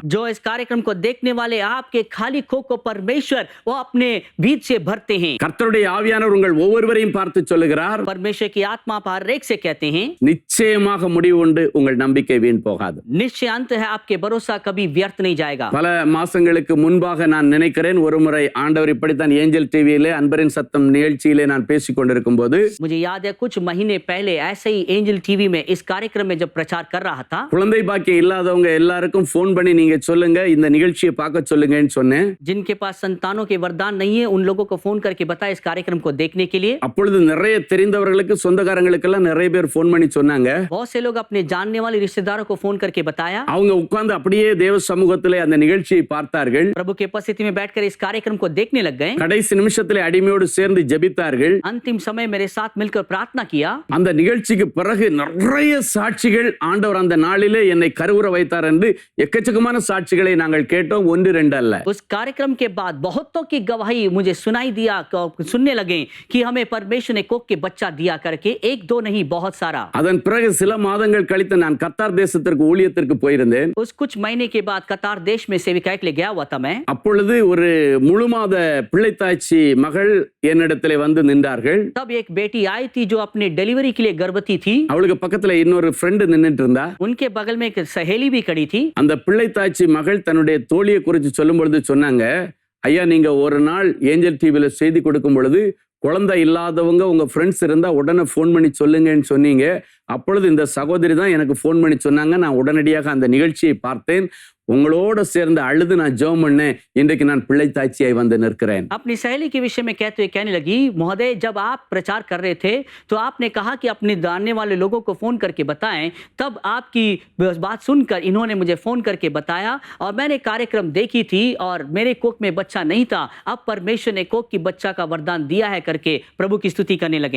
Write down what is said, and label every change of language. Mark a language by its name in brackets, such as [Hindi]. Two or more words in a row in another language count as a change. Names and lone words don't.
[Hindi] जो इस कार्यक्रम को देखने वाले आपके खाली खोक को परमेश्वर वो अपने बीज से भरते हैं। [Tamil] கர்த்தருடைய ஆவியானவர் உங்கள் ஒவ்வொருவரையும் பார்த்து சொல்லுகிறார், [Hindi] परमेश्वर की आत्मा हर एक से कहते हैं [Tamil] நிச்சயமாக முடிவு உண்டு, உங்கள் நம்பிக்கை வீண் போகாது. [Hindi] निश्चय अंत है, आपके भरोसा कभी व्यर्थ नहीं जाएगा। [Tamil] பல மாசங்களுக்கு முன்பாக நான் நினைக்கிறேன் ஒருமுறை ஆண்டவர் இப்படித்தான் ஏஞ்சல் டிவியிலே அன்பரின் சத்தம் நிகழ்ச்சியிலே நான் பேசிக் கொண்டிருக்கும் போது [Hindi] मुझे याद है कुछ महीने पहले ऐसे ही एंजल टीवी में इस कार्यक्रम में जब प्रचार कर रहा था, [Tamil] குழந்தை பாக்கியம் இல்லாதவங்க எல்லாருக்கும் போன் பண்ணி நீங்க சொல்லுங்க இந்த நிகழ்ச்சியை பார்க்க சொல்லுங்கன்னு சொன்னேன். [Hindi] जिनके पास संतानों के वरदान नहीं है उन लोगों को फोन करके बताया इस कार्यक्रम को देखने के लिए। [Tamil] அப்பொழுது நிறைய தெரிந்தவர்களுக்கு சொந்தக்காரங்களுக்கெல்லாம் நிறைய பேர் போன் பண்ணி சொன்னாங்க. [Hindi] बहुत से लोग अपने जानने वाले रिश्तेदारों को फोन करके बताया। [Tamil] அவங்க உட்கார்ந்து அப்படியே தேவ சமூகத்திலே அந்த நிகழ்ச்சியை பார்த்தார்கள். [Hindi] प्रभु के उपस्थिति में बैठकर इस कार्यक्रम को देखने लग गए। [Tamil] கடைசி நிமிஷத்திலே அடிமையோடு சேர்ந்து ஜெபித்தார்கள். [Hindi] अंतिम समय मेरे साथ मिलकर प्रार्थना किया। [Tamil] அந்த நிகழ்ச்சிக்கு பிறகு நிறைய சாட்சிகள் ஆண்டவர் அந்த நாளிலே என்னை கருவுற வைத்தார் என்று எக்கச்சக்கமான சாட்சிகளை நாங்கள் கேட்டோம், ஒன்று ரெண்டு அல்ல. [Hindi] उस कार्यक्रम के बाद बहुतों की गवाही मुझे सुनाई दिया, सुनने लगे कि हमें परमेश्वर ने कोक के बच्चा दिया करके, एक दो नहीं बहुत सारा। [Tamil] அதன் பிறகு சில மாதங்கள் கழித்து நான் கத்தார் தேசத்திற்கு ஊழியத்திற்கு போயிருந்தேன். [Hindi] उस कुछ महीने के बाद कतार देश में सेविका के लिए गया हुआ था मैं। [Tamil] அப்பொழுது ஒரு முழு மாத பிள்ளைத்தாய்ச்சி மகள் என்னிடத்திலே வந்து நின்றார்கள். [Hindi] तब एक बेटी आई थी जो अपनी डिलीवरी के लिए गर्भवती थी। [Tamil] அவளுக்கு பக்கத்துல இன்னொரு ஃப்ரெண்ட் நின்னுட்டு இருந்தா. [Hindi] उनके बगल में एक सहेली भी खड़ी थी। [Tamil] அந்த பிள்ளைத்தாய்ச்சி மகள் தன்னுடைய தோழியை குறித்து சொல்லும் பொழுது சொன்னாங்க, ஐயா நீங்க ஒரு நாள் ஏஞ்சல் டிவில செய்தி கொடுக்கும் பொழுது குழந்தை இல்லாதவங்க உங்க ஃப்ரெண்ட்ஸ் இருந்தா உடனே போன் பண்ணி சொல்லுங்கன்னு சொன்னீங்க. அப்பொழுது இந்த சகோதரி தான் எனக்கு போன் பண்ணி சொன்னாங்க. நான் உடனடியாக அந்த நிகழ்ச்சியை பார்த்தேன். உங்களோட சேர்ந்து அழுது நான் ஜெபம் பண்ணேன். இன்றைக்கு நான் பிள்ளைத்தாய்ச்சியாய் வந்து நிற்கிறேன். [Hindi] अपनी सहेली के विषय में कहते हुए कहने लगी, महोदय जब आप प्रचार कर रहे थे तो आपने कहा कि अपने जानने वाले लोगों को फोन करके बताएं। तब आपकी बात सुनकर इन्होंने मुझे फोन करके बताया और मैंने कार्यक्रम देखी थी और मेरे कोक में बच्चा नहीं था। अब परमेश्वर ने कोक की बच्चा का वरदान दिया है करके प्रभु की स्तुति करने लगे।